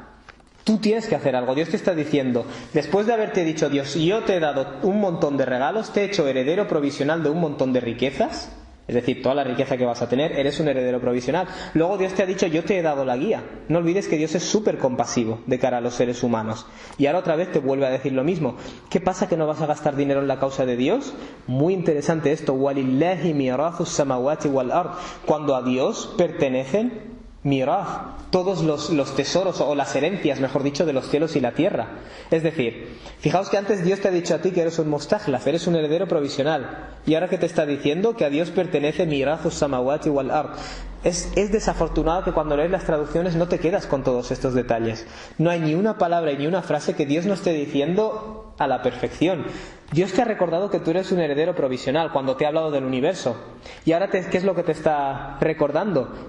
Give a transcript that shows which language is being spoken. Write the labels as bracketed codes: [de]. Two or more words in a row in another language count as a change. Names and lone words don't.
[es] Tú tienes que hacer algo. Dios te está diciendo, después de haberte dicho, Dios, yo te he dado un montón de regalos, te he hecho heredero provisional de un montón de riquezas, es decir, toda la riqueza que vas a tener, eres un heredero provisional. Luego Dios te ha dicho, yo te he dado la guía. No olvides que Dios es súper compasivo de cara a los seres humanos. Y ahora otra vez te vuelve a decir lo mismo. ¿Qué pasa que no vas a gastar dinero en la causa de Dios? Muy interesante esto. [ar] وَلِلَّهِ مِيرَاثُ السَّمَوَاتِ وَالْأَرْضِ. [es] Cuando a Dios pertenecen mirad todos los tesoros, o las herencias, mejor dicho, de los cielos y la tierra. Es decir, fijaos que antes Dios te ha dicho a ti que eres un mustajlaf, eres un heredero provisional, y ahora que te está diciendo que a Dios pertenece [ar] ميراث السماوات والأرض. [es] Es desafortunado que cuando lees las traducciones no te quedas con todos estos detalles. No hay ni una palabra y ni una frase que Dios no esté diciendo a la perfección. Dios te ha recordado que tú eres un heredero provisional cuando te ha hablado del universo. Y ahora, ¿qué es lo que te está recordando?